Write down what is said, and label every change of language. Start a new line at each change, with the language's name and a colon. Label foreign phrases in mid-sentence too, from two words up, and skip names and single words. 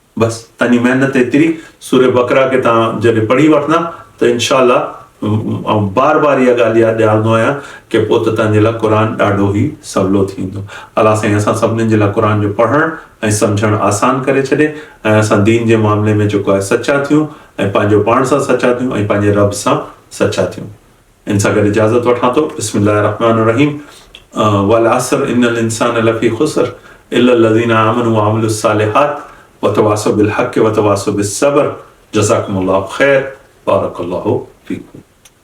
Sindhi: तव्हांजी महिनत एतिरी, सूरह बकरा खे तव्हां जॾहिं पढ़ी वठंदा त इंशाअल्लाह ऐं बार बार इहा ॻाल्हि यादि ॾियारींदो आहियां कि पोइ त तव्हांजे लाइ क़ुर ॾाढो ई सवलो थींदो। अलाह साईं असां सभिनीनि जे लाइ क़ुर जो पढ़णु ऐं सम्झणु आसान करे छॾे ऐं असां दीन जे मामले में जेको आहे सचा थियूं ऐं पंहिंजो पाण सां सचा थियूं ऐं पंहिंजे रब सां सचा थियूं। इन सां गॾु इजाज़त वठां थो।
Arabic: بسم الله الرحمن الرحيم. والعصر إن الإنسان لفي خسر إلا الذين آمنوا وعملوا الصالحات وتواصوا بالحق وتواصوا بالصبر. جزاكم الله خير. بارك الله فيكم.